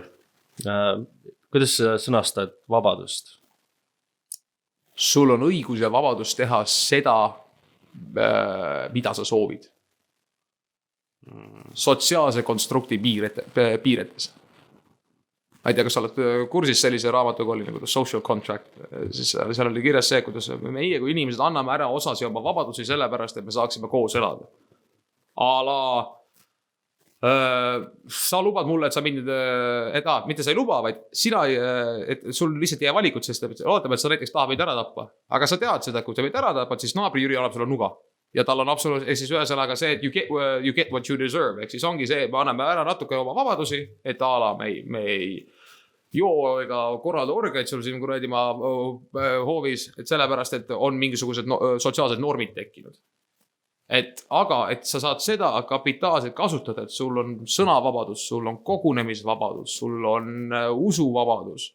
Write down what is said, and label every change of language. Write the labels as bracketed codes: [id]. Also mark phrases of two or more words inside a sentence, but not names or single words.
[et] Kuidas sa sõnastad vabadust? Sul on õigus ja vabadus teha seda, mida sa soovid. Sotsiaalse konstrukti piiretes. Ma ei tea, kas sa oled kursis sellise raamatuga oli nagu [en] social contract, [et] siis seal oli kirjas see, kuidas meie kui inimesed anname ära osasi oma vabadusi sellepärast, et me saaksime koos elada. Sa lubad mulle, et sa mind, mitte sa ei luba, vaid sina, et sul lihtsalt jää valikud, sest oletame, et sa näiteks tahab meid ära tappa, aga sa tead seda, kui sa meid ära tapad, siis naabri Jüri annab sulle nuga. Ja tal on absoluutselt, siis ühesõnaga see, et [en] you get what you deserve, [et] ehk siis ongi see, me anname ära natuke oma vabadusi, et me ei joo ega korralda orgeid sul siin kuradimaa hoovis, et sellepärast, et on mingisugused sotsiaalsed normid tekkinud. Aga sa saad seda kapitaalselt kasutada, et sul on sõnavabadus, sul on kogunemisvabadus, sul on usuvabadus.